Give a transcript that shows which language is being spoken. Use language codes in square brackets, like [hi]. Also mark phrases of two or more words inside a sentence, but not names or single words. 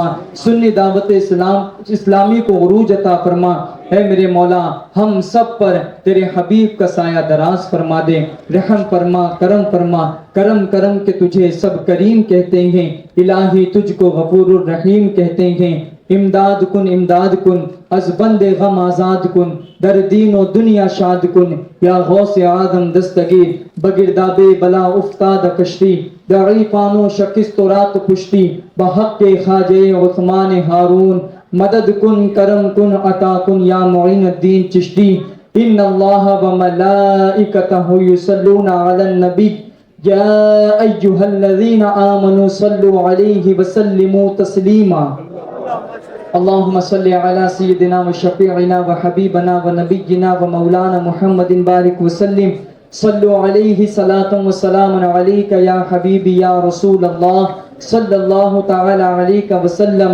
[ur] سنی دعوت اسلامی کو عروج عطا فرما. اے میرے مولا ہم سب پر تیرے حبیب کا سایہ دراز فرما دے, رحم فرما کرم فرما. کرم کرم کے تجھے سب کریم کہتے ہیں, الہی تجھ کو [ar] غفور الرحیم [ur] کہتے ہیں. [fa] امداد کن از بند غم آزاد کن, در دین و دنیا شاد کن. یا غوث آدم دستگیر بگرداب بلا افتاد کشتی, ضعیفان و شکست و رات پشتی بحق خواجہ عثمان ہارون. مدد کن کرم کن عطا کن یا معین الدین چشتی. [ar] ان اللہ و ملائکتہ یصلون علی النبی یا ایہا الذین آمنوا صلوا علیہ وسلموا تسلیما. اللهم صل على سيدنا وشفيعنا وحبيبنا ونبينا ومولانا محمد بارك وسلم. صلوا عليه صلاة وسلام عليك يا حبيبي يا رسول الله صلى الله تعالى عليك وسلم.